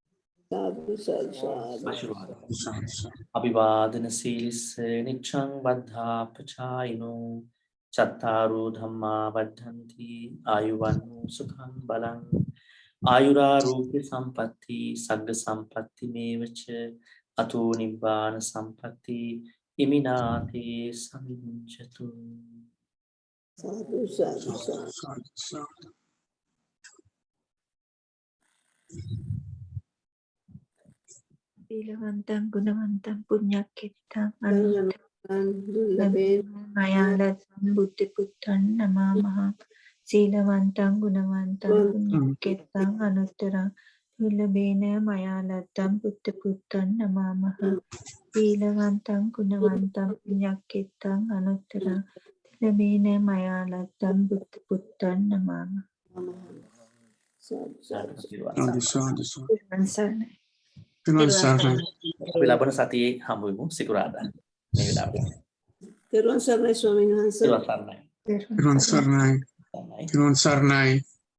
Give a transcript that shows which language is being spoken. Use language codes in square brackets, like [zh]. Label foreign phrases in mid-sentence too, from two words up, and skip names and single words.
[pi] අභිවාදන සීලිස්ස නිච්ඡං වද්ධා පචායිනෝ චත්තාරෝ ධම්මා වද්ධන්ති ආයුවන්නෝ සුඛං බලං ආයුරාෝග්‍ය සම්පatti සග්ග සම්පatti මේවච අතෝ නිබ්බාන සම්පatti ඉමිනාතේ සමිඤ්ඤතු. සීලවන්තං ගුණවන්තං පුඤ්ඤක්ඛිතං අනුත්තමං මයාලසං බුද්ධ පුත්තං නමාමහ. සීලවන්තං ගුණවන්තං පුඤ්ඤක්ඛිතං අනුත්තරං දුර්ලභේන මයාලත්තං බුද්ධ පුත්තං නමාමහ. සීලවන්තං ගුණවන්තං පුඤ්ඤක්ඛිතං අනුත්තරං දුර්ලභේන මයාලත්තං බුද්ධ පුත්තං නමාමහ. [si] අපි ලබන සතියේ හමු වෙමු සිකුරාදා මේ වෙලාවට. තෙරුවන් සරණයි ස්වාමීන් වහන්සේ. තෙරුවන් සරණයි. තෙරුවන් සරණයි.